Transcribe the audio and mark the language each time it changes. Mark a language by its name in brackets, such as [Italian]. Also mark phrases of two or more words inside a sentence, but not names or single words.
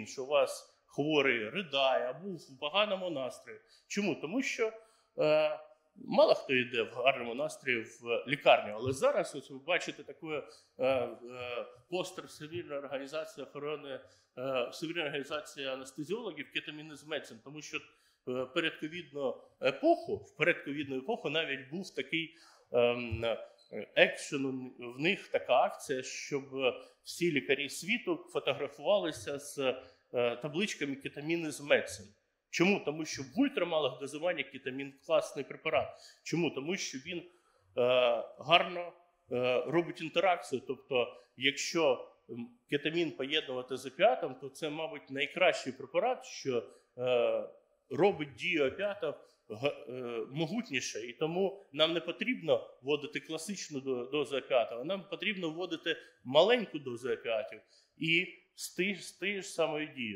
[Ukrainian] Що у вас хворий ридає або в поганому настрої. Чому? Тому що мало хто йде в гарному настрої в лікарню. Але зараз ось ви бачите такий постер Всемирної організації охорони, Всемирної організації анестезіологів [English] «Ketamine is medicine», [Ukrainian] тому що в передковідну епоху навіть був такий екшен, в них така акція, щоб всі лікарі світу фотографувалися з табличками [English] «Ketamine is medicine». [Ukrainian] Чому? Тому що в ультрамалих дозуваннях кетамін – класний препарат. Чому? Тому що він гарно робить інтеракцію. Тобто, якщо кетамін поєднувати з опіатом, то це, мабуть, найкращий препарат, що робить дію опіатів могутніше, і тому нам не потрібно вводити класичну дозу опіатів, а нам потрібно вводити маленьку дозу опіатів і з тією ж самою дією.